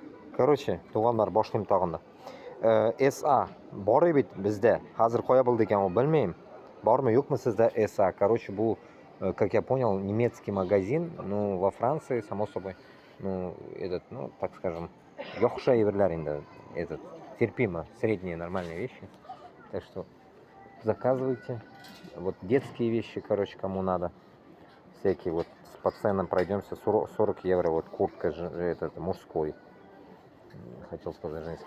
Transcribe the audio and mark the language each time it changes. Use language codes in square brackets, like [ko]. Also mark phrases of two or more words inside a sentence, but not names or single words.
[ru] Короче, [uz] туганlar boshlayman tag'inda. SA bor edi bizda. Hozir qo'ya bildik ekan, bilmayman. Bormi, yo'qmi sizda SA? [ru] Короче, bu, как я понял, немецкий магазин, ну, во Франции, само собой. Ну, этот, ну, так скажем, [uz] yo'qsha yerlar endi, [ru] этот, терпимо, средние нормальные вещи. Так что заказывайте. Вот детские вещи, короче, кому надо. Всякие вот по ценам пройдемся. 40 евро, вот куртка этот, мужской. Хотел сказать женский.